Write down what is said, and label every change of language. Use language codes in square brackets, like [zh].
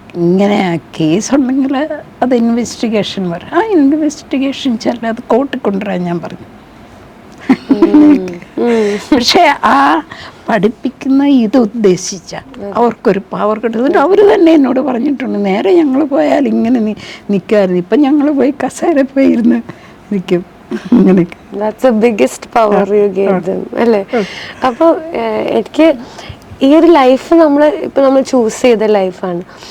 [ml] ഇങ്ങനെ കേസ് ഉണ്ടെങ്കിൽ അത് ഇൻവെസ്റ്റിഗേഷൻ വരും. ആ ഇൻവെസ്റ്റിഗേഷൻ ചെല്ലാം, അത് കോർട്ടിൽ കൊണ്ടുവരാൻ ഞാൻ പറഞ്ഞു. പക്ഷെ ആ പഠിപ്പിക്കുന്ന ഇത് ഉദ്ദേശിച്ച അവർക്കൊരു പവർ കിട്ടുന്നുണ്ട്. അവർ തന്നെ എന്നോട് പറഞ്ഞിട്ടുണ്ട്, നേരെ ഞങ്ങൾ പോയാൽ ഇങ്ങനെ നിൽക്കായിരുന്നു, ഇപ്പം ഞങ്ങൾ പോയി കസേര പോയി ഇരുന്ന് നിൽക്കും. [en] That's the biggest power you gave them, അല്ലേ? [ml] അപ്പോൾ എനിക്ക് ഈ ഒരു ലൈഫ് നമ്മൾ ചൂസ് ചെയ്ത ലൈഫാണ്.